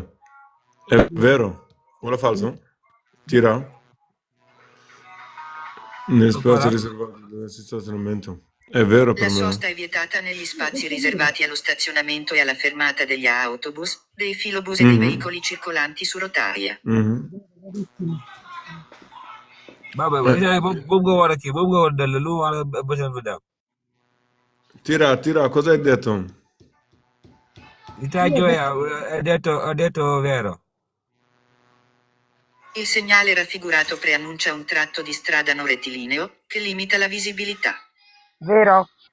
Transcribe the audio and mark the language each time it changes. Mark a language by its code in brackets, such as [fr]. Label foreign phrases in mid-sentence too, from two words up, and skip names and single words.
[it] È vero? O la falso? Tira? Negli spazi riservati allo stazionamento. È vero La per me. sosta è vietata negli spazi riservati allo stazionamento e alla fermata degli autobus, dei filobus e dei veicoli circolanti su rotaia. Mhm. [wo] Baba, boobu nga war a kii boobu nga war a dellu lu wala bësën fi dem. [it] Tira, cosa hai detto? Ita gioia, ha detto vero. Il segnale raffigurato preannuncia un tratto di strada non rettilineo, che limita la visibilità. Vero?